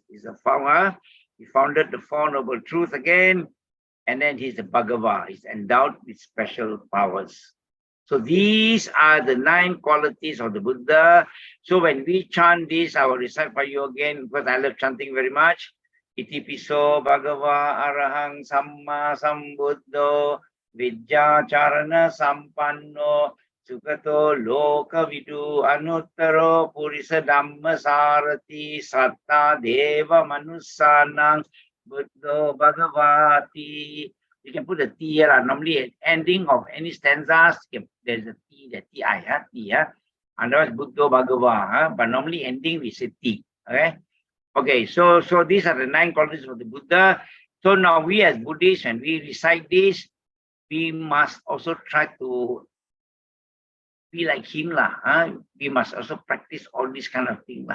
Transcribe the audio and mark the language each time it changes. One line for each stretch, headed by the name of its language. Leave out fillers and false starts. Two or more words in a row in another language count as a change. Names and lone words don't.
English: He's a founder. He founded the Four Noble Truths again. And then he's a Bhagava. He's endowed with special powers. So these are the 9 qualities of the Buddha. So when we chant this, I will recite for you again because I love chanting very much.
Pali: Iti piso Bhagava Arahang Samma Sambuddho Vidya Charana Sampanno Sukato Loka Vidu Anuttaro Purisa Dhamma Sarati Satta Deva Manusanang Buddho Bhagavati.
English: You can put a T here. Normally, at ending of any stanzas, there's a T, the T-I, T, otherwise Buddha Bhagava, but normally ending we say T, okay? Okay, so these are the 9 qualities of the Buddha. So now we as Buddhists, when we recite this, we must also try to be like him, we must also practice all these kind of things.